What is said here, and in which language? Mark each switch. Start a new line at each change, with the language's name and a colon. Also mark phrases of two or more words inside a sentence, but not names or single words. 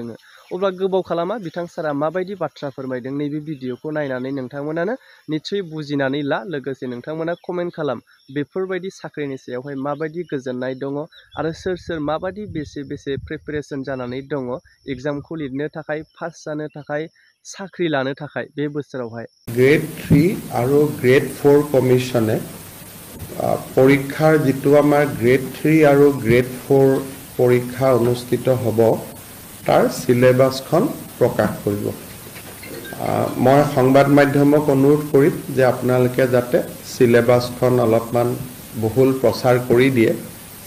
Bodo: अब्ला गोबाव खालामा बिथां सारा माबायदि बाथ्रा फोरमायदों नैबे भिडिअखौ नायनानै नोंथांमोनानो निस्सय बुजिनानै ला। लोगोसे नोंथांमोना कमेन्ट खालाम बेफोरबायदि साख्रिनि सायावहाय माबायदि गोजोननाय दङ आरो सोर माबायदि बेसे प्रिपेरेसन जानानै दङ एग्जामखौ लिरनो थाखाय, पास जानो थाखाय, साख्रि लानो थाखाय बे बोसोरावहाय।
Assamese: গ্ৰেড 3 আৰু গ্ৰেড 4 কমিশনে পৰীক্ষাৰ যিটো আমাৰ গ্ৰেড 3 আৰু গ্ৰেড 4 পৰীক্ষা অনুষ্ঠিত হ'ব তাৰ সিলেবাসখন প্ৰকাশ কৰিব। মই সংবাদ মাধ্যমক অনুৰোধ কৰিম যে আপোনালোকে যাতে সিলেবাসখন অলপমান বহুল প্ৰচাৰ কৰি দিয়ে।